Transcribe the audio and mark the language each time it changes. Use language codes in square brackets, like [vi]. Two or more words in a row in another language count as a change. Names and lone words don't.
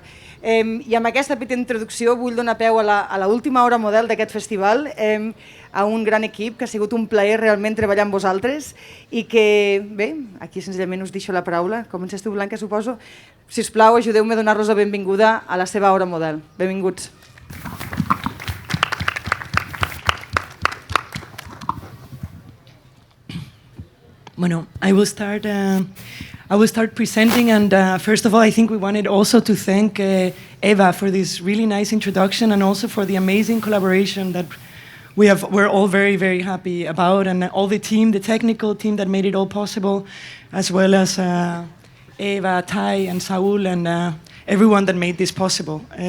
[ca] I amb aquesta petita introducció vull donar peu a l'última hora model d'aquest festival, a un gran equip que ha sigut un plaer realment treballar amb vosaltres i que, bé, aquí senzillament us deixo la paraula. Comences tu, Blanca, suposo. Si us plau, ajudeu-me a donar-los la benvinguda a la seva hora model. Benvinguts. [en] Bueno, I will start presenting, and first of all, I think we wanted also to thank Eva for this really nice introduction and also for the amazing collaboration that we're all very, very happy about, and all the team, the technical team that made it all possible, as well as Eva, Tai, and Saul, and everyone that made this possible.